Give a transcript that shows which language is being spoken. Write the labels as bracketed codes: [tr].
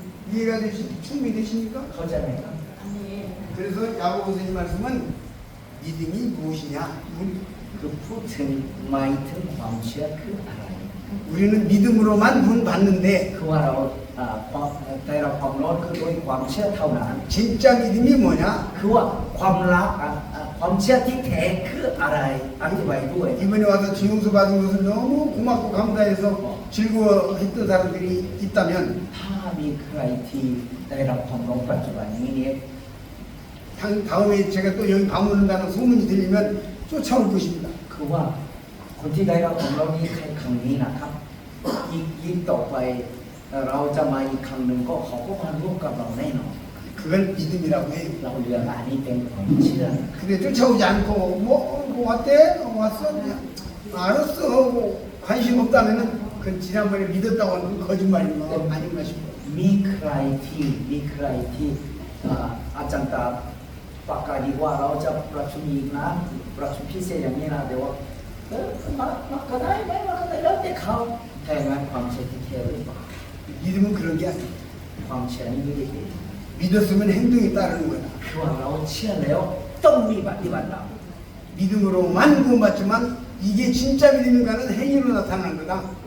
[ko] 이해가 충분히 되십니까? [th] เข้าใจไหมครับ [ko] 그래서 야고보서 이 말씀은 믿음이 무엇이냐? [th] คือพูดถึงหมายถึงความเชื่อคืออะไร [ko] 우리는 믿음으로만 문 받는데 [th] คือว่าเราได้รับความรอดคือด้วยความเชื่อเท่านั้น [ko] 진짜 믿음이 뭐냐? [th] คือว่าความรักความเชื่อที่แท้คืออะไรอธิบายด้วย [ko] 이번에 와서 지용서 받은 것을 너무 고맙고 감사해서 즐거워했던 사람들이 있다면 [th] ถ้ามีใครที่ได้รับความรอดปัจจุบันนี้เนี่ย [ko] 다음에 제가 또 여기 방문한다는 소문이 들리면 쫓아올 것입니다. [th] คือว่าคนที่ได้รับความรอดนี้ครั้งนี้นะครับอีกต่อไปเราจะมาอีกครั้งหนึ่งก็เขาก็มาร่วมกับเราแน่นอน [ko] 그 그걸 믿음이라고 해요. [th] เราเรียกว่าอันนี้เป็นความเชื่อ [ko] 근데 쫓아오지 않고 뭐 왔대? 왔어? 그냥 알았어 하고 관심 없다면은 그 지난번에 믿었다고 하는 건 거짓말인 거 아닌가 싶어. [th] มีใครที่อาจารย์ตาประกาศดีว่าเราจะประชุมอีกนะประชุมพิเศษอย่างนี้นะเดี๋ยวว่ามาก็ได้ไม่มาก็ได้แล้วแต่เขาแต่งานความเชื่อที่แท้หรือเปล่า [ko] 믿음은 그런 게 아니야. [th] ความเชื่อนี้ไม่ได้เป็น [ko] 믿었으면 행동이 따르는 거다. [th] คือว่าเราเชื่อแล้วต้องมีปฏิบัติตาม [ko] 믿음으로만 구원받지만 이게 진짜 믿음인가는 행위로 나타나는 거다.